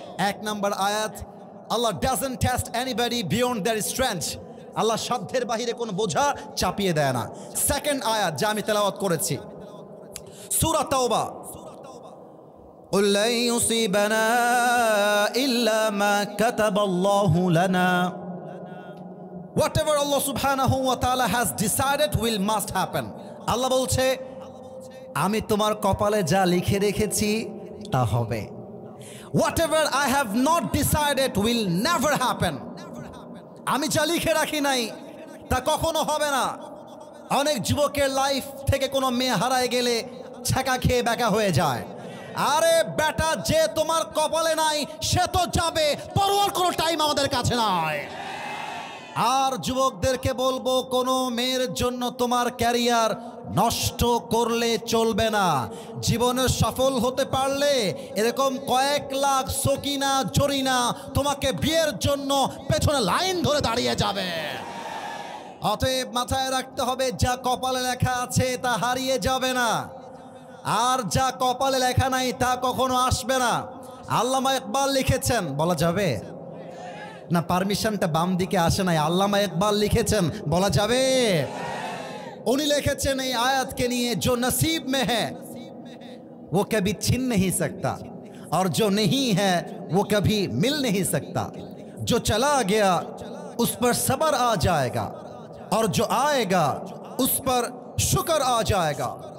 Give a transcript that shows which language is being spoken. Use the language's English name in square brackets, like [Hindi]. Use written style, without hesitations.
[Bangla] এক নাম্বার আয়াত, [English] Allah doesn't test anybody beyond their strength. [Bangla] আল্লাহ সাধ্যের বাহিরে কোনো বোঝা চাপিয়ে দেয় না। সেকেন্ড আয়াত যা আমি তেলাওয়াত করেছি, সূরা তাওবা, [Arabic] قل لن يصيبنا إلا ما كتب الله لنا. [English] Whatever Allah subhanahu wa ta'ala has decided will must happen. [Bangla] আল্লাহ বলছে, আমি তোমার কপালে যা লিখে রেখেছি তা হবে। [English] Whatever I have not decided will never happen. [Bangla] আমি যা লিখে রাখি নাই তা কখনো হবে না। অনেক যুবকের লাইফ থেকে কোনো মেয়ে হারায় গেলে ছ্যাঁকা খেয়ে বেকা হয়ে যায়। আরে বেটা, যে তোমার কপালে নাই সে তো যাবে, পরোয়ার কোনো টাইম আমাদের কাছে নাই। আর যুবকদেরকে বলবো, কোনো মেয়ের জন্য তোমার ক্যারিয়ার নষ্ট করলে চলবে না। জীবনে সফল হতে পারলে এরকম কয়েক লাখ সকিনা জরিনা তোমাকে বিয়ের জন্য পেছনে লাইন ধরে দাঁড়িয়ে যাবে। অতএব মাথায় রাখতে হবে, যা কপালে লেখা আছে তা হারিয়ে যাবে না, আর যা কপালে লেখা নাই তা কখনো আসবে না। আল্লামা ইকবাল লিখেছেন, বলা যাবে না? পারমিশনটা বাম দিকে আসে নাই। আল্লামা ইকবাল লিখেছেন, বলা যাবে? [Hindi] उन्हीं लिखेছেন এই आयत के लिए जो नसीब में है वो कभी छिन नहीं सकता और जो नहीं है वो कभी मिल नहीं सकता। जो चला गया उस पर सब्र आ जाएगा और जो आएगा उस पर शुक्र आ जाएगा।